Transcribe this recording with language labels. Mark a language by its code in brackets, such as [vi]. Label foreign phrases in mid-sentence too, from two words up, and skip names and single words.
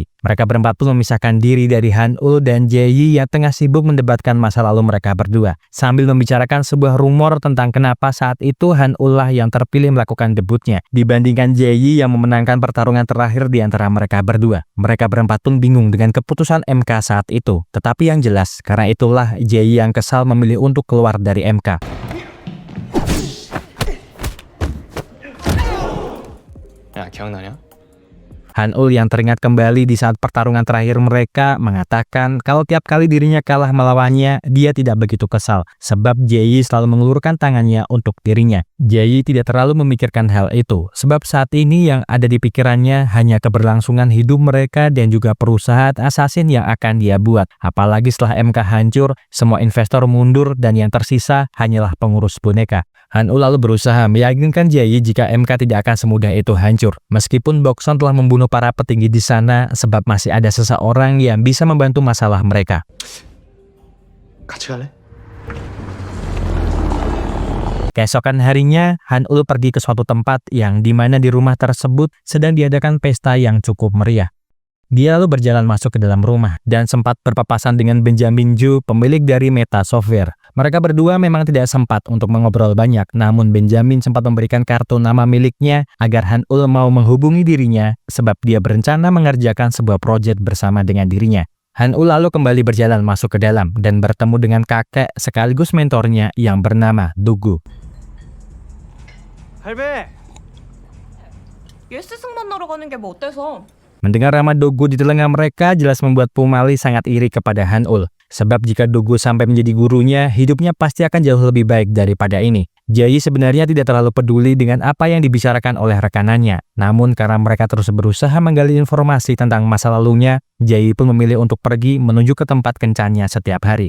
[id] Mereka berempat pun memisahkan diri dari Han-ul dan Jae yang tengah sibuk mendebatkan masa lalu mereka berdua, sambil membicarakan sebuah rumor tentang kenapa saat itu Han-ul lah yang terpilih melakukan debutnya, dibandingkan Jae yang memenangkan pertarungan terakhir di antara mereka berdua. Mereka berempat pun bingung dengan keputusan MK saat itu. Tetapi yang jelas, karena itulah Jae yang kesal memilih untuk keluar dari MK. [ko] 야 기억나냐? [id] Han-ul yang teringat kembali di saat pertarungan terakhir mereka mengatakan kalau tiap kali dirinya kalah melawannya, dia tidak begitu kesal sebab Jae selalu mengulurkan tangannya untuk dirinya. Jae tidak terlalu memikirkan hal itu sebab saat ini yang ada di pikirannya hanya keberlangsungan hidup mereka dan juga perusahaan assassin yang akan dia buat. Apalagi setelah MK hancur, semua investor mundur dan yang tersisa hanyalah pengurus boneka. Han-ul lalu berusaha meyakinkan Jae jika MK tidak akan semudah itu hancur. Meskipun Bokson telah membunuh para petinggi di sana sebab masih ada seseorang yang bisa membantu masalah mereka. [ko] 같이 갈래? [id] Keesokan harinya, Han-ul pergi ke suatu tempat yang dimana di rumah tersebut sedang diadakan pesta yang cukup meriah. Dia lalu berjalan masuk ke dalam rumah dan sempat berpapasan dengan Benjamin Ju, pemilik dari Meta Software. Mereka berdua memang tidak sempat untuk mengobrol banyak, namun Benjamin sempat memberikan kartu nama miliknya agar Han-ul mau menghubungi dirinya sebab dia berencana mengerjakan sebuah proyek bersama dengan dirinya. Han-ul lalu kembali berjalan masuk ke dalam dan bertemu dengan kakek sekaligus mentornya yang bernama Dugu. [ko] 할배. 예스승 만나러 가는 게 뭐 어때서? [id] Mendengar nama Dugu di telinga mereka jelas membuat Pumali sangat iri kepada Han-ul. Sebab jika Dugu sampai menjadi gurunya, hidupnya pasti akan jauh lebih baik daripada ini. Jae sebenarnya tidak terlalu peduli dengan apa yang dibicarakan oleh rekanannya. Namun karena mereka terus berusaha menggali informasi tentang masa lalunya, Jae pun memilih untuk pergi menuju ke tempat kencannya setiap hari.